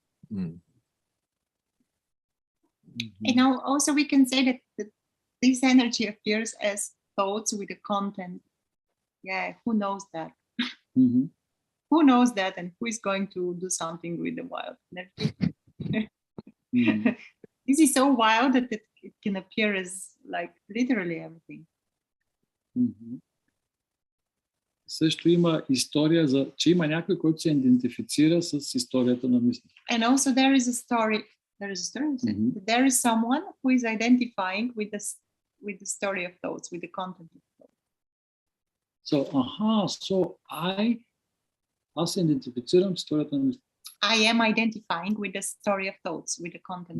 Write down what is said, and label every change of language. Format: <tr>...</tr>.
<en>And now also we can say that this energy appears as thoughts with a content. Yeah, who knows that? Who knows that, and who is going to do something with the wild energy? This is so wild that it can appear as like literally everything.</en> <bg>Също има история за, че има някой, който се идентифицира с историята на мислите.</bg> <en>And also there is a story. There is someone who is identifying with the story of thoughts, with the content of thoughts.</en> <bg>So аз се идентифицирам с историята на мислите.</bg> <en>I am identifying with the story of thoughts, with the content.</en>